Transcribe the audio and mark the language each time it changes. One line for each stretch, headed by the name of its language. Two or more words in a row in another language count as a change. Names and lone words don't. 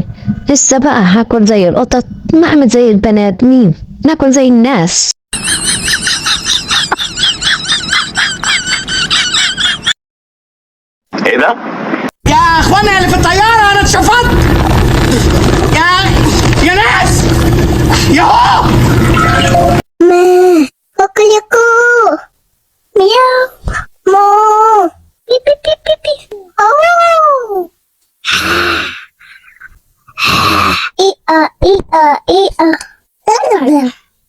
Arabic: لسه بقى هاكل زي القطط، ما اعمل زي البنات مين، ناكل زي الناس. ايه ده؟ يا اخوانا اللي في الطياره، انا اتشفطت. يا ناس، ياهو. Kukuliku. Meow. Mo. Beep beep beep beep beep. Oh. Ee-ah, ee-ah, ee-ah. Blue.